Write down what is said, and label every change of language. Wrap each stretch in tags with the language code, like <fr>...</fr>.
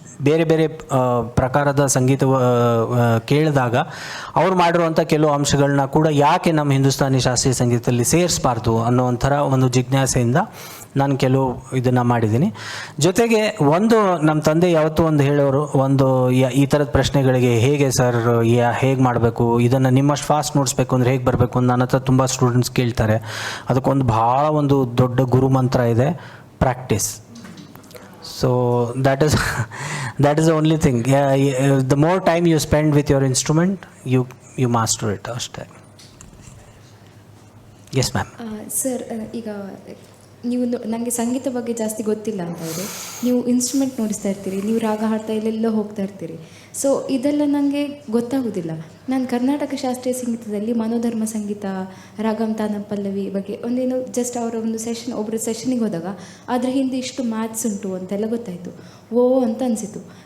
<kn>ಬೇರೆ ಬೇರೆ ಪ್ರಕಾರದ ಸಂಗೀತ ಕೇಳಿದಾಗ ಅವ್ರು ಮಾಡಿರುವಂಥ ಕೆಲವು ಅಂಶಗಳನ್ನ ಕೂಡ ಯಾಕೆ ನಮ್ಮ ಹಿಂದೂಸ್ತಾನಿ ಶಾಸ್ತ್ರೀಯ ಸಂಗೀತದಲ್ಲಿ ಸೇರಿಸಬಾರ್ದು ಅನ್ನೋ ಒಂಥರ ಒಂದು ಜಿಜ್ಞಾಸೆಯಿಂದ ನಾನು ಕೆಲವು ಇದನ್ನು ಮಾಡಿದ್ದೀನಿ. ಜೊತೆಗೆ ಒಂದು ನಮ್ಮ ತಂದೆ ಯಾವತ್ತೂ ಒಂದು ಹೇಳೋರು, ಒಂದು ಈ ಥರದ ಪ್ರಶ್ನೆಗಳಿಗೆ ಹೇಗೆ ಸರ್ ಹೇಗೆ ಮಾಡಬೇಕು, ಇದನ್ನು ನಿಮ್ಮಷ್ಟು ಫಾಸ್ಟ್ ನೋಡಿಸ್ಬೇಕು ಅಂದರೆ ಹೇಗೆ ಬರಬೇಕು ಅಂತ ನನ್ನ ಹತ್ರ ತುಂಬ ಸ್ಟೂಡೆಂಟ್ಸ್ ಕೇಳ್ತಾರೆ. ಅದಕ್ಕೊಂದು ಭಾಳ ಒಂದು ದೊಡ್ಡ ಗುರು ಮಂತ್ರ ಇದೆ, practice.</kn> <en>So that is the only thing. The more time you spend with your instrument, you master it.</en> <kn>ಅಷ್ಟೇ.</kn> <en>Yes, ma'am.</en> <kn>ಸರ್, ಈಗ ನೀವು ನನಗೆ ಸಂಗೀತ ಬಗ್ಗೆ ಜಾಸ್ತಿ ಗೊತ್ತಿಲ್ಲ ಅಂತ ಇದೆ. ನೀವು ಇನ್ಸ್ಟ್ರೂಮೆಂಟ್ ನೋಡಿಸ್ತಾ ಇರ್ತೀರಿ, ನೀವು ರಾಗ ಹಾಡ್ತಾ ಎಲ್ಲೆಲ್ಲೋ ಹೋಗ್ತಾ ಇರ್ತೀರಿ. ಸೊ ಇದೆಲ್ಲ ನನಗೆ ಗೊತ್ತಾಗೋದಿಲ್ಲ. ನಾನು ಕರ್ನಾಟಕ ಶಾಸ್ತ್ರೀಯ ಸಂಗೀತದಲ್ಲಿ ಮನೋಧರ್ಮ ಸಂಗೀತ, ರಾಗಂ ತಾನಂ ಪಲ್ಲವಿ ಬಗ್ಗೆ ಒಂದೇನು ಜಸ್ಟ್ ಅವರ ಒಂದು ಒಬ್ಬರ ಸೆಷನಿಗೆ ಹೋದಾಗ ಅದ್ರ ಹಿಂದೆ ಇಷ್ಟು ಮ್ಯಾಥ್ಸ್ ಉಂಟು ಅಂತೆಲ್ಲ ಗೊತ್ತಾಯಿತು. ಓ ಅಂತ ಅನಿಸಿತು.</kn>